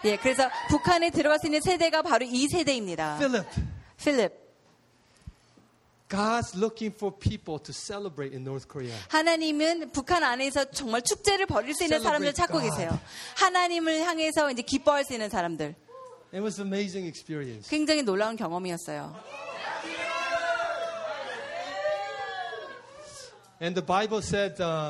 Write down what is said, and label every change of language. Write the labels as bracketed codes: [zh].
[ko] 예, 그래서 북한에 들어갈 수 있는 세대가 바로 이 세대입니다. [en] Philip. God's looking for people to celebrate in North Korea. [ko] 하나님은 북한 안에서 정말 축제를 벌일 수 있는 사람들 찾고 [en] God. [ko] 계세요. 하나님을 향해서 이제 기뻐할 수 있는 사람들. [en] It was an amazing experience. [ko] 굉장히 놀라운 경험이었어요. [en] And the Bible said.